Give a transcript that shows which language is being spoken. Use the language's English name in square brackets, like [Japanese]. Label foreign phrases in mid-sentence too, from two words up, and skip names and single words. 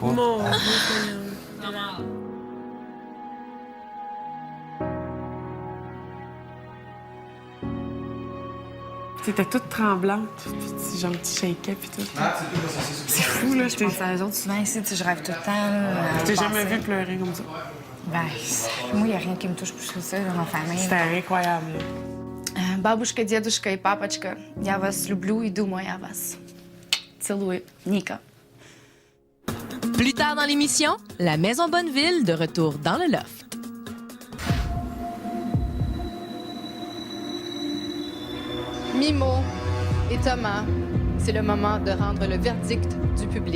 [French] Mon Dieu, T'étais toute tremblante, puis genre tu shakeais puis tout. C'est fou, là. Je pense à eux autres souvent ici, tu sais, je rêve tout le temps. Là, Je t'ai jamais vu pleurer comme ça. Ben, moi, il n'y a rien qui me touche plus que ça dans ma famille. C'était incroyable, là. [Russian] Бабушка, дедушка et papachka, я вас люблю и думаю о вас. Целую, Nika. [French] Plus tard dans l'émission, la Maison Bonneville de retour dans le loft. Mimo et Thomas, c'est le moment de rendre le verdict du public.